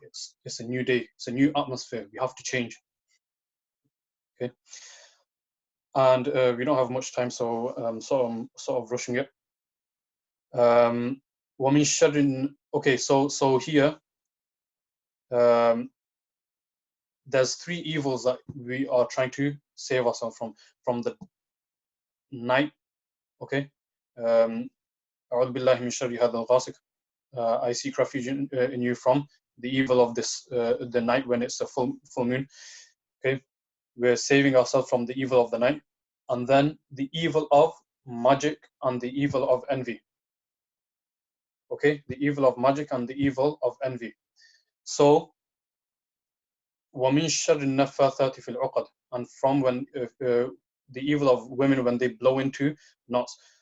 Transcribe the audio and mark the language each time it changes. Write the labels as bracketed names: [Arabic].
[English] It's a new day, it's a new atmosphere. We have to change. Okay, and we don't have much time, so I'm sort of rushing it. [Arabic] وَمِن شَرٍ. [English] Okay, so here there's three evils that we are trying to save ourselves from the night. Okay, [Arabic] أعوذ بالله من شر هذا الغاسق. [English] I seek refuge in you from the evil of this the night when it's a full moon. Okay, we're saving ourselves from the evil of the night, and then the evil of magic and the evil of envy. Okay, the evil of magic and the evil of envy. So [Arabic] وَمِن شَرِّ النَّفَّاثَاتِ فِي الْعُقَدِ, [English] and from when the evil of women when they blow into knots.